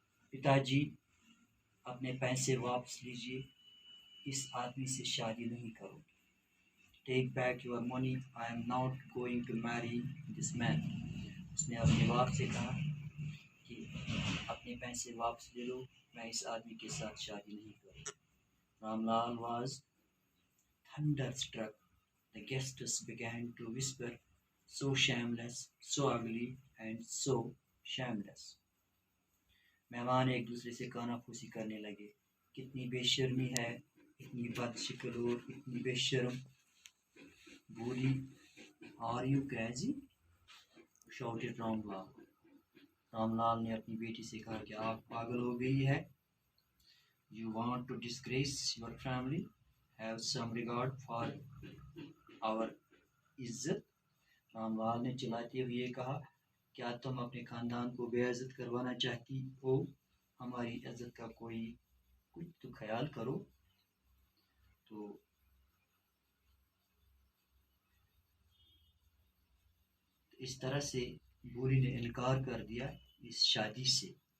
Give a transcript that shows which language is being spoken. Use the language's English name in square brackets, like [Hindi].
[Urdu] پتاجی اپنے پیسے واپس لیجیے، اس آدمی سے شادی نہیں کرو. [English] Take back your money, I am not going to marry this man. [Urdu] اس نے اپنے باپ سے کہا کہ اپنے پیسے واپس لے لو، میں اس آدمی کے ساتھ شادی نہیں کروں. [English] Ram Lal was thunderstruck. The guests began to whisper, so shameless, so ugly, and so shameless. [Urdu] مہمان ایک دوسرے سے کانا پھوسی کرنے لگے. کتنی بے شرمی ہے، اتنی بد شکل اور اتنی بے شرم. [English] بولی, are you crazy? shouted [Urdu] Ram لال. رام لال نے اپنی بیٹی سے کہا کہ آپ پاگل ہو گئی ہے. [English] you want to disgrace your family, have some regard for our عزت. [Urdu] رام لال نے چلاتے ہوئے یہ کہا کیا تم اپنے خاندان کو بے عزت کروانا چاہتی ہو, ہماری عزت کا کوئی کچھ تو خیال کرو. تو اس طرح سے بولی نے انکار کر دیا اس شادی سے.